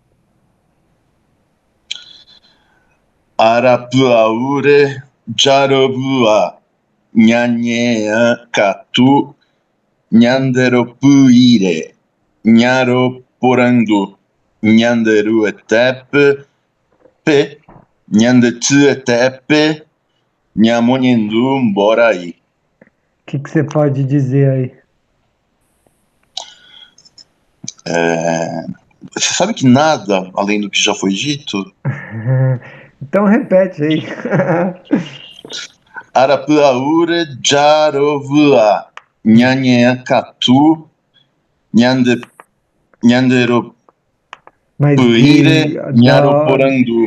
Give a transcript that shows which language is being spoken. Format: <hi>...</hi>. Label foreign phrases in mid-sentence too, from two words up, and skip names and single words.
<gun>Arapuaure Jarobua Nhanhea Katu Nhanderopuire Nharoporandu Nhanderu etepe Pe Nhandetu etepe Nhamonhandu Borai.</gun> <pt>O que você pode dizer aí? Você sabe que nada além do que já foi dito? Então repete aí.</pt> <gun>Arapuaure Jarovua Nhanhea Katu Nhanderopuire Nharoporandu.</gun>